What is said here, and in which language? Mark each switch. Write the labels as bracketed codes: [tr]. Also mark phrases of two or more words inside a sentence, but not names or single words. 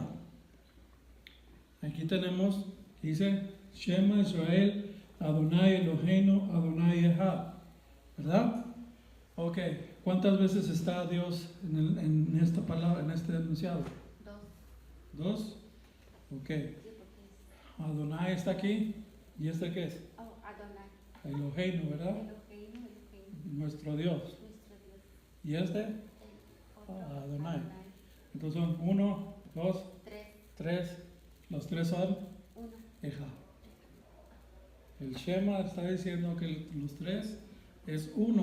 [es] Aquí tenemos, dice, [he] שמע ישראל אדני אלהינו אדני אחד, [es] ¿verdad? Ok, ¿cuántas veces está Dios en esta palabra, en este enunciado? ¿Dos? Ok. Adonai está aquí. ¿Y este qué es? Oh, Adonai. Eloheinu, ¿verdad? Eloheinu. Nuestro Dios. ¿Y este? Adonai. Entonces son 1, 2, 3. Los 3 son Echad. El Shema está diciendo que los 3 es 1.